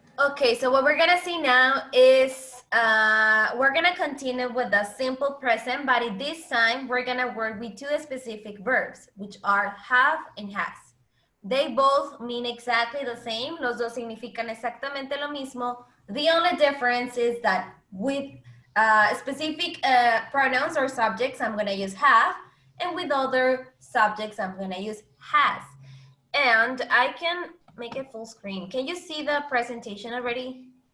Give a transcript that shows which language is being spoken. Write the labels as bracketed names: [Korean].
[English] Okay, so what we're gonna see now is we're gonna continue with the simple present, but at this time we're gonna work with 2 specific verbs, which are have and has. They both mean exactly the same. [Spanish] Los dos significan exactamente lo mismo. [English] The only difference is that with specific pronouns or subjects, I'm gonna use have, and with other subjects, I'm gonna use has. And I can make it full screen. Can you see the presentation already?